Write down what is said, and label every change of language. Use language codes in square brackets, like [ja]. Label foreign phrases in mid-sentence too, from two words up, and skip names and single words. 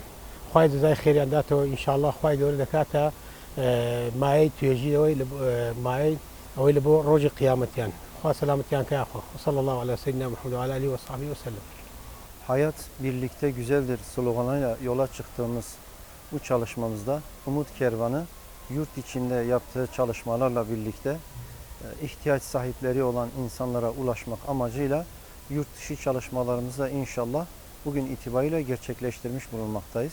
[ckb] خوای جەزای خێریان داتەوە ئینشاءالله خوای گەورە دەکاتە مایەی توێژینەوەی مایەی ئەوەی لە بۆ ڕۆژی قیامەتیان. خوا سەلامەتیان کە یاخوا. [ar] وصلی الله علی سیدنا محمد و علی آله و صحبه وسلم. [tr] Hayat birlikte güzeldir sloganıyla yola çıktığımız bu çalışmamızda Umut Kervanı yurt içinde yaptığı çalışmalarla birlikte ihtiyaç sahipleri olan insanlara ulaşmak amacıyla yurt dışı çalışmalarımızda inşallah bugün itibariyle gerçekleştirmiş bulunmaktayız.